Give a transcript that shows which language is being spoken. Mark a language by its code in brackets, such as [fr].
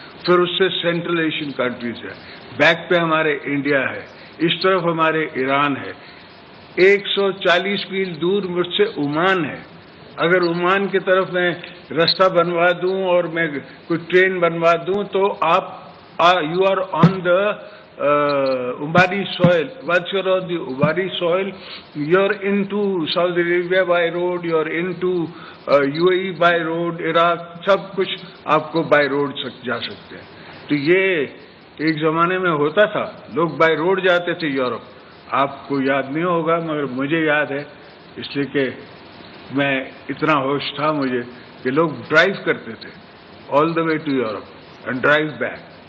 [ur] پھر اس سے central Asian countries ہے، بیک پہ ہمارے انڈیا ہے، اس طرف ہمارے ایران ہے. 140 میل دور مجھ سے عمان ہے. اگر عمان کی طرف میں راستہ بنوا دوں اور میں کوئی ٹرین بنوا دوں تو آپ [en] You are on the Ubadi soil. Once you're on the Ubadi soil, you're into Saudi Arabia by road, you're into UAE by road, Iraq, [ur] سب کچھ آپ کو بائی روڈ جا سکتے ہیں. تو یہ ایک زمانے میں ہوتا تھا، لوگ بائی روڈ جاتے تھے یورپ. آپ کو یاد نہیں ہوگا مگر مجھے یاد ہے، اس لیے کہ میں اتنا ہوش تھا مجھے کہ لوگ ڈرائیو کرتے تھے [en] All the way to Europe and drive back.